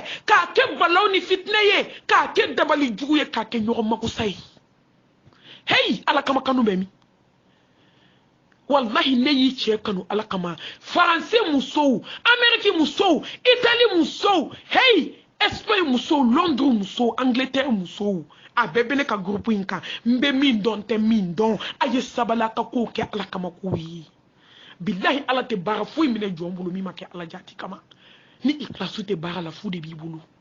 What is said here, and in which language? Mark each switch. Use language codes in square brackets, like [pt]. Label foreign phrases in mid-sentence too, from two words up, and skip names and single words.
[bm] ka ke balaw ni fitna ye ka ke dabali jugu ye ka ke nyon makusai hey ala kama kanu bemi wallahi ne yi cɛ kanu ala kama français musow amérique musow italie musow hey espagne musow londres musow angleterre musow a bɛɛ bɛ ne ka groupe in kan n bɛ min dɔn tɛ min dɔn a ye sabala ka kow kɛ ala kama kow ye billahi ala tɛ baara foyi minɛ jɔn bolo min ma kɛ ala jati kama ni ikhlasu tɛ baara la fu de b'i bolo